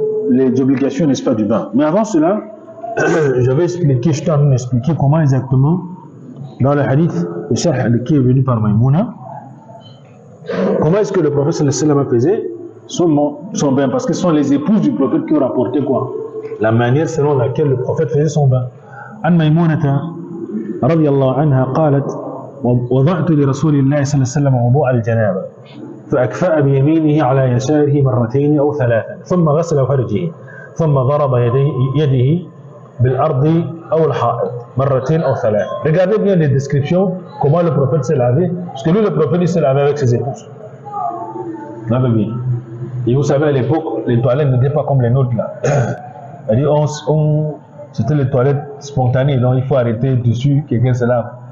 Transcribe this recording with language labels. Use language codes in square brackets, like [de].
[fr] Les obligations, n'est-ce pas, du bain. Mais avant cela, j'avais expliqué, je t'en ai expliqué comment exactement, dans le hadith, le sharh qui est venu par Maïmouna, comment est-ce que le prophète [ar] sallallahu alayhi wa sallam [fr] faisait son bain, parce que ce sont les épouses du prophète qui ont rapporté quoi? La manière selon laquelle le prophète faisait son bain. [ar] An Maïmounata, radiyallahu anha, qalat, وضعت لرسول الله صلى الله عليه وسلم وضوء الجنابة فأكفأ بيمينه على يساره مرتين أو ثلاثا ثم غسل فرجه ثم ضرب يده بالأرض أو الحائط مرتين أو ثلاثا. [fr] Regardez bien les descriptions, comment le prophète s'est lavé, parce que lui le prophète il s'est lavé avec ses épouses. Lavez bien. Et vous savez à l'époque, les toilettes n'étaient pas comme les nôtres là. C'est-à-dire c'était les toilettes spontanées, donc il faut arrêter dessus, quelqu'un se lave.